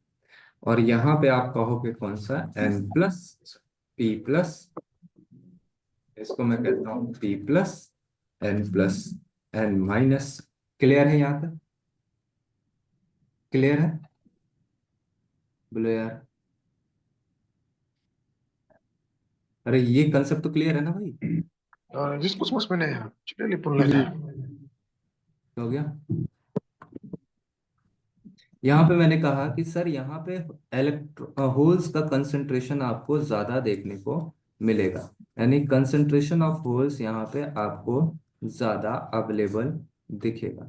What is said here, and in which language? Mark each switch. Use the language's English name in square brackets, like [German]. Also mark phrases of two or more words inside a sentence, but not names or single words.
[Hindi] और यहाँ पे आप कहोगे कौन सा, [English] n plus p plus, [Hindi] इसको मैं कहता हूँ [English] p plus n minus. [Hindi] क्लियर है यहाँ तक? क्लियर है? बोलो यार, अरे ये कंसेप्ट तो क्लियर है ना भाई? [Portuguese] Discos mas maneira. Tira ele por lá. [Hindi] क्या हो गया? यहाँ पे मैंने कहा कि सर यहाँ पे होल्स का कंसंट्रेशन आपको ज्यादा देखने को मिलेगा, यानी [English] concentration of holes [Hindi] यहाँ पे आपको ज्यादा अवेलेबल दिखेगा।